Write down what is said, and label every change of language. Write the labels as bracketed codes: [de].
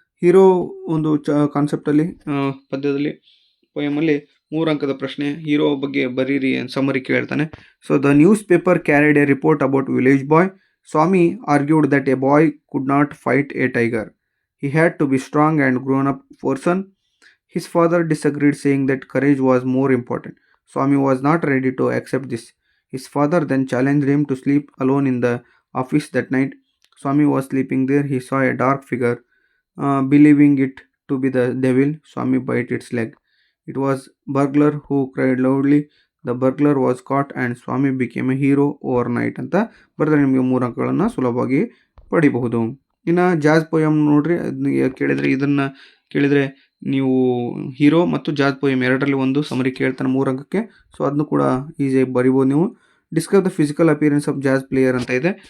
[kn] Hero ಒಂದು ಕಾನ್ಸೆಪ್ಟಲ್ಲಿ ಪದ್ಯದಲ್ಲಿ ಪೊಯಮಲ್ಲಿ 3 ಅಂಕದ ಪ್ರಶ್ನೆ, ಹೀರೋ ಬಗ್ಗೆ ಬರೀರಿ ಸಮರಿ ಕೇಳ್ತಾನೆ. [en] So the news paper carried a report about village boy. Swami argued that a boy could not fight a tiger. He had to be strong and grown up person. His father disagreed, saying that courage was more important. Swami was not ready to accept this. His father then challenged him to sleep alone in the office that night. Swami was sleeping there. He saw a dark figure. Believing it to be the devil, Swami bit its leg. It was burglar who cried loudly. The burglar was caught and Swami became a hero overnight [kn] ಅಂತ ಬರೆದ್ರೆ ನಿಮಗೆ 3 ಅಂಕಗಳನ್ನು ಸುಲಭವಾಗಿ ಪಡಿಬಹುದು. ಇನ್ನು jazz poem ನೋಡ್ರಿ, ಅದನ್ನ ಕೇಳಿದರೆ ಇದನ್ನು ಕೇಳಿದರೆ ನೀವು ಹೀರೋ ಮತ್ತು ಜಾಜ್ ಪೋಯಮ್ ಎರಡರಲ್ಲಿ ಒಂದು ಸಮರಿ ಕೇಳ್ತಾನೆ 3 ಅಂಕಕ್ಕೆ. ಸೊ ಅದನ್ನು ಕೂಡ ಈಸಿಯಾಗಿ ಬರಿಬೋದು ನೀವು. [en] discuss the physical appearance of jazz player [kn] ಅಂತ ಇದೆ.